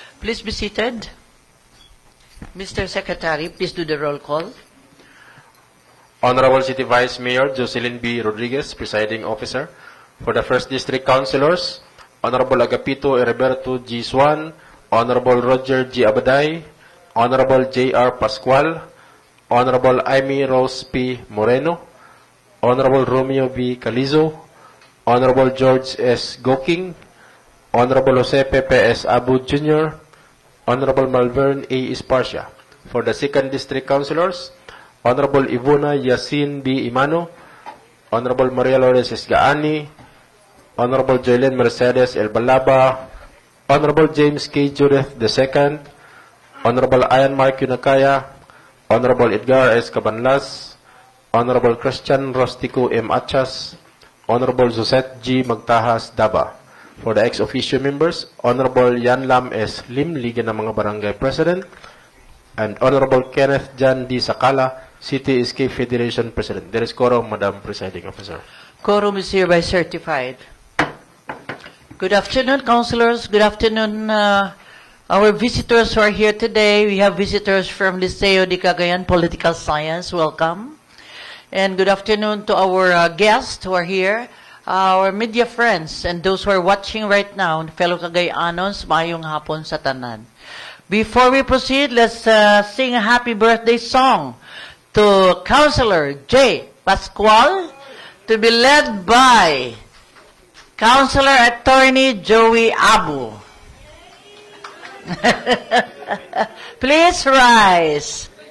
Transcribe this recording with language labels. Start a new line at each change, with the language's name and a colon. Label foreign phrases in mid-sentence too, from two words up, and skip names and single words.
English: Please be seated. Mr. Secretary, please do the roll call. Honorable City Vice Mayor Jocelyn B. Rodriguez, Presiding Officer. For the 1st District Councilors, Honorable Agapito Heriberto G. Swan, Honorable Roger G. Abaday, Honorable J.R. Pascual, Honorable Amy Rose P. Moreno, Honorable Romeo V. Calizo, Honorable George S. Goking, Honorable Jose Pepe S. Abu Jr., Honorable Malvern A. Esparcia. For the 2nd District Councilors, Honorable Ivona Yasin B. Imano, Honorable Maria Lourdes Esgaani, Honorable Joylene Mercedes El Balaba, Honorable James K. Judith II, Honorable Ian Mark Yunakaya, Honorable Edgar S. Cabanlas, Honorable Christian Rostico M. Achas, Honorable Josette G. Magtahas Daba. For the ex-officio members, Honorable Yan Lam S. Lim, Liga ng mga Barangay President, and Honorable Kenneth Jan D. Sakala, City Escape Federation President. There is quorum, Madam Presiding Officer. Quorum is hereby certified. Good afternoon, councilors. Good afternoon, our visitors who are here today. We have visitors from Liceo de Cagayan Political Science. Welcome. And good afternoon to our guests who are here, our media friends, and those who are watching right now, fellow Cagayanos,
Cebuano: mayong hapon sa tanan.
English: Before we proceed, let's sing a happy birthday song to Councilor J. Pascual, to be led by Councilor Attorney Joey Abu. Please rise.